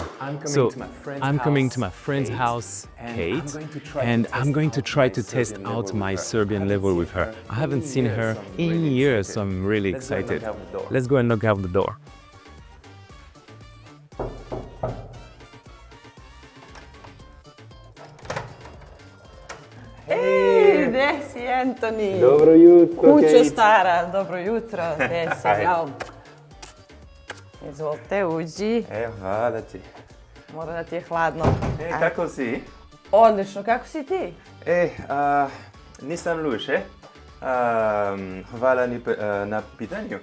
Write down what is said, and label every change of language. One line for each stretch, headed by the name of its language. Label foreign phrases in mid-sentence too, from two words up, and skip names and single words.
English: I'm coming to my friend's house, Kate, and I'm going to try to test out my Serbian level with her. I haven't seen her in years, so I'm really excited. Let's go and knock out the door.
Serbian: Ej, gdje si, Anthony? Dobro jutro, Kućo stara, dobro jutro, gdje si, zdravo. Izvolite, uđi. Hvala ti. Mora da ti je hladno. Kako si? Odlično, kako si ti? Nisam loš, hvala na pitanju.